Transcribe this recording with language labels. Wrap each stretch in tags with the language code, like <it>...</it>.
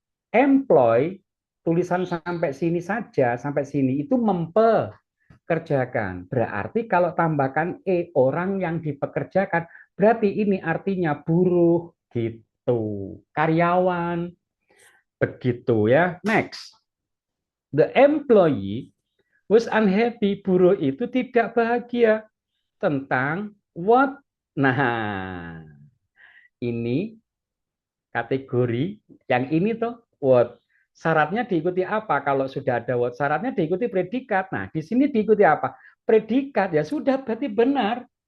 <id>Employ, tulisan sampai sini saja, sampai sini itu mempekerjakan. Berarti kalau tambahkan orang yang dipekerjakan, berarti ini artinya buruh gitu. Karyawan begitu ya. Next.</id> <en>The employee was unhappy.</en> <id>Buruh itu tidak bahagia tentang what? Nah, ini kategori yang ini tuh what. Syaratnya diikuti apa? Kalau sudah ada what, syaratnya diikuti predikat. Nah, di sini diikuti apa? Predikat. Ya sudah, berarti benar.</id>